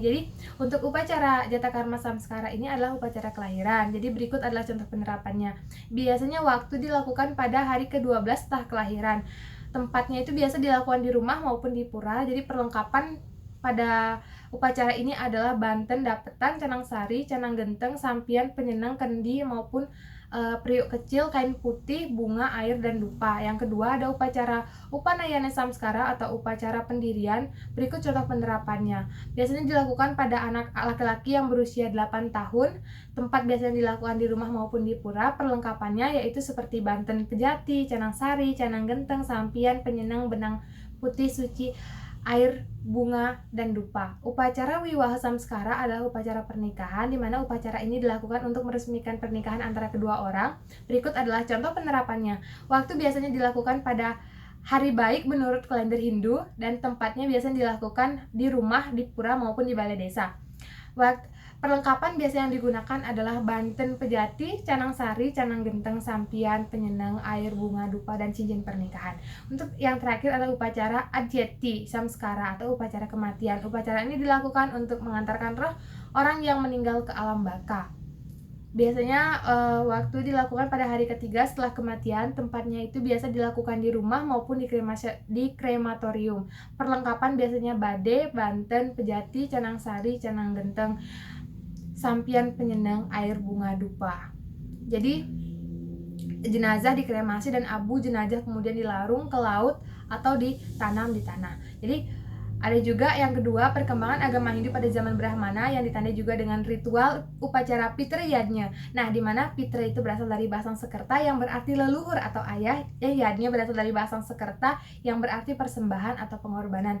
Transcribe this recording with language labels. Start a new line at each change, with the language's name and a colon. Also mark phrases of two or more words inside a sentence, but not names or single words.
Indonesian: Jadi untuk upacara Jatakarma Samskara ini adalah upacara kelahiran. Jadi berikut adalah contoh penerapannya. Biasanya waktu dilakukan pada hari ke-12 setelah kelahiran. Tempatnya itu biasa dilakukan di rumah maupun di pura. Jadi perlengkapan pada upacara ini adalah banten, dapetan, canang sari, canang genteng, sampian, penyenang, kendi maupun periuk kecil, kain putih, bunga, air, dan dupa. Yang kedua ada upacara Upanayana Samskara atau upacara pendirian. Berikut contoh penerapannya. Biasanya dilakukan pada anak laki-laki yang berusia 8 tahun. Tempat biasanya dilakukan di rumah maupun di pura. Perlengkapannya yaitu seperti banten pejati, canang sari, canang genteng, sampian, penyenang, benang putih suci, air, bunga, dan dupa. Upacara Wiwaha Samskara adalah upacara pernikahan di mana upacara ini dilakukan untuk meresmikan pernikahan antara kedua orang. Berikut adalah contoh penerapannya. Waktu biasanya dilakukan pada hari baik menurut kalender Hindu dan tempatnya biasanya dilakukan di rumah, di pura maupun di balai desa. Perlengkapan biasa yang digunakan adalah banten pejati, canang sari, canang genteng, sampian, penyenang, air, bunga, dupa, dan cincin pernikahan. Untuk yang terakhir adalah upacara Adyati Samskara atau upacara kematian. Upacara ini dilakukan untuk mengantarkan roh orang yang meninggal ke alam baka. Biasanya waktu dilakukan pada hari ketiga setelah kematian. Tempatnya itu biasa dilakukan di rumah maupun di krematorium. Perlengkapan biasanya bade, banten, pejati, canang sari, canang genteng, sampian, penyenang, air, bunga, dupa. Jadi jenazah dikremasi dan abu jenazah kemudian dilarung ke laut atau ditanam di tanah. Jadi ada juga yang kedua, perkembangan agama Hindu pada zaman Brahmana yang ditandai juga dengan ritual upacara Pitra Yadnya. Nah, di mana Pitra itu berasal dari bahasa Sanskerta yang berarti leluhur atau ayah, Yadnya berasal dari bahasa Sanskerta yang berarti persembahan atau pengorbanan.